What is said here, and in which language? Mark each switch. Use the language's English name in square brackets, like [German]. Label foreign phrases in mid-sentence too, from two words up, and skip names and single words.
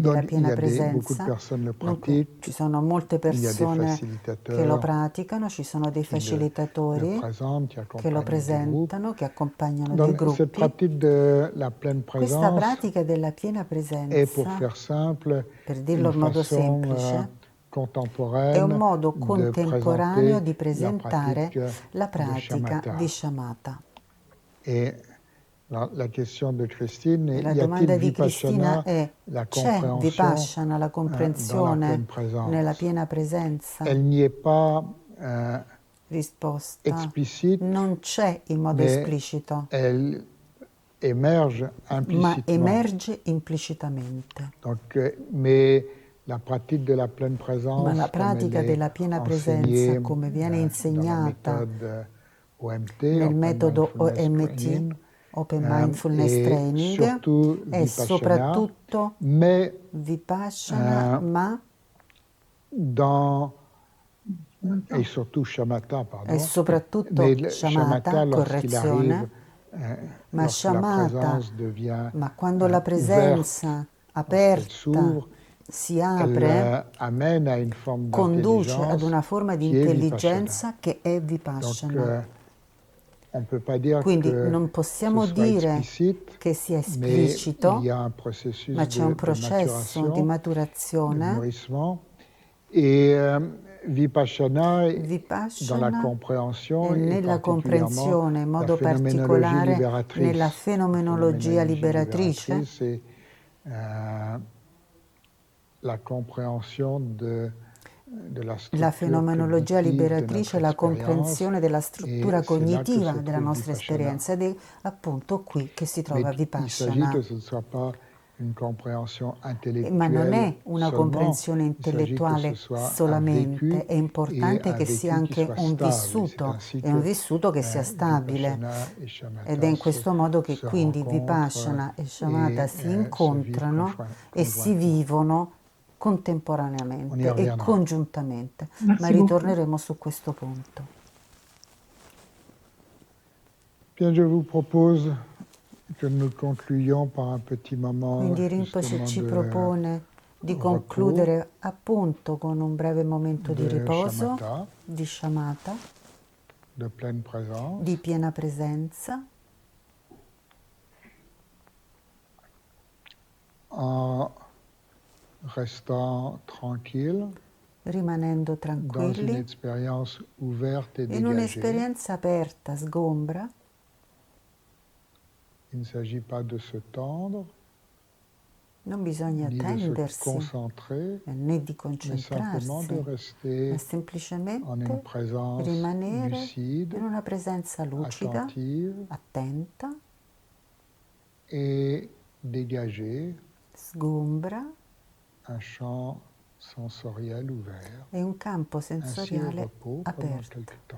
[French] Donc, [Italian] della [French] il y [Italian] piena [French] a beaucoup de [Italian] presenza. [French] personnes le [Italian] Dunque, [French] pratiquent. [Italian] ci sono molte [French] Il y a des [Italian] persone che lo [French] facilitateurs [Italian] praticano, ci sono dei [French] qui le [Italian] facilitatori [French] présentent, qui [Italian] che lo [French] accompagnent des groupes. [Italian] presentano, che accompagnano dei [French] Donc, cette [Italian] gruppi. [French] pratique de la pleine [Italian] Questa [French] présence [Italian] pratica della piena [French] est, pour [Italian] presenza, [French] faire simple, [Italian] per dirlo [French] une [Italian] in modo [French] façon [Italian] semplice, è un contemporanea modo [French] de [Italian] contemporaneo [French] présenter [Italian] di [French] la [Italian] presentare [French] pratique [Italian] la [French] de [Italian] pratica [French] shamatha. [Italian] di shamatha. [French] Et la question de Christine [Italian] E [French] est, [Italian] la [French] y a-t-il [Italian] domanda di Cristina [French] vipassana, [Italian] è: [French] la [Italian] c'è [French] compréhension [Italian] vipassana, la [French] dans la [Italian] comprensione [French] pleine [Italian] nella [French] présence? [Italian] piena presenza? [French] Elle n'y est pas [Italian] Risposta: [French] explicite, [Italian] non c'è in modo [French] mais [Italian] esplicito, [French] elle émerge [Italian] ma [French] implicitement. [Italian] emerge implicitamente. [French] Donc, mais la pratique de la pleine présence, [Italian] Ma la [French] comme elle [Italian] pratica [French] est [Italian] della piena [French] enseignée [Italian] presenza, come viene [French] dans la [Italian] insegnata [French] méthode OMT, [Italian] nel [French] Open [Italian] metodo [French] Mindfulness [Italian] OMT, [French] Training, [Italian] Open Mindfulness [French] et [Italian] Training, [French] surtout [Italian] è [French] Vipassana, [Italian] soprattutto [French] mais [Italian] Vipassana, ma [French] dans, et surtout Shamatha, [Italian] è [French] pardon, [Italian] soprattutto [French] mais le Shamatha, [Italian] shamatha, [French] lorsqu'il arrive, [Italian] correzione, ma [French] lorsque la [Italian] shamatha, [French] présence devient [Italian] ma quando la [French] ouverte, [Italian] presenza [French] lorsqu'elle [Italian] aperta [French] s'ouvre, [Italian] si [French] elle [Italian] apre, [French] amène à une forme [Italian] conduce ad [French] d'intelligence [Italian] una forma di [French] qui est Vipassana. [Italian] intelligenza che è [French] Donc, [Italian] Vipassana. [French] on ne peut pas dire [Italian] Quindi [French] que [Italian] non [French] ce [Italian] possiamo [French] soit [Italian] dire [French] explicite, [Italian] che sia [French] mais [Italian] esplicito, [French] il y a un processus [Italian] ma c'è un [French] de [Italian] processo di [French] maturation, de [Italian] maturazione. [French] mûrissement. Et Vipassana, dans la [Italian] Vipassana [French] compréhension [Italian] e [French] et [Italian] nella [French] particulièrement [Italian] comprensione, in [French] la [Italian] modo [French] phénoménologie [Italian] particolare [French] libératrice. [Italian] nella [French] La [Italian] fenomenologia liberatrice, [French] c'est la compréhension de la [Italian] la [French] structure [Italian] fenomenologia [French] cognitive de [Italian] liberatrice è [French] notre [Italian] la [French] expérience. [Italian] comprensione della [French] Et [Italian] struttura [French] c'est là que [Italian] cognitiva [French] se [Italian] della [French] trouve [Italian] nostra [French] Vipassana. [Italian] esperienza ed è appunto qui che si [French] Mais [Italian] trova [French] il s'agit [Italian] Vipassana. [French] que ce ne soit pas une compréhension [Italian] Ma non è [French] intellectuelle [Italian] una [French] seulement, [Italian] comprensione [French] il s'agit que ce [Italian] intellettuale [French] soit un vécu [Italian] solamente, è [French] et [Italian] importante [French] un [Italian] che sia [French] vécu qui [Italian] anche [French] soit [Italian] un [French] stable. C'est [Italian] vissuto, [French] ainsi [Italian] e un [French] que [Italian] vissuto che sia stabile. [French] Vipassana et [Italian] Ed è [French] Shamatha [Italian] in questo modo che [French] se [Italian] quindi [French] rencontrent [Italian] Vipassana e Shamatha [French] et [Italian] si [French] se vivent [Italian] incontrano e si [French] conjointement. [Italian] vivono [French] On y [Italian] contemporaneamente e [French] reviendra. [Italian] congiuntamente, ma [French] Merci beaucoup. [Italian] ritorneremo su questo punto. [French] Bien, je vous propose que nous concluions par un petit moment [Italian] Quindi Rinpoche [French] justement [Italian] ci [French] de [Italian] propone di [French] repos, [Italian] concludere appunto con un breve momento di [French] de [Italian] riposo, [French] Shamatha, [Italian] di Shamatha, [French] de pleine présence, [Italian] di piena presenza, [French] en restant tranquille [Italian] rimanendo [French] dans une [Italian] tranquilli, [French] expérience ouverte et [Italian] in [French] dégagée. [Italian] un'esperienza aperta, sgombra. [French] Il ne s'agit pas de se tendre, [Italian] Non bisogna [French] ni de se [Italian] tendersi [French] concentrer, [Italian] né di [French] mais simplement de [Italian] concentrarsi, ma [French] rester en une [Italian] semplicemente [French] présence [Italian] rimanere [French] lucide, [Italian] in una presenza lucida, [French] attentive [Italian] attenta, [French] et dégagée, [Italian] sgombra, [French] un champ sensoriel ouvert. [Italian] e un campo [French] Ainsi au [Italian] sensoriale [French] repos pendant [Italian] aperto. [French] quelque temps.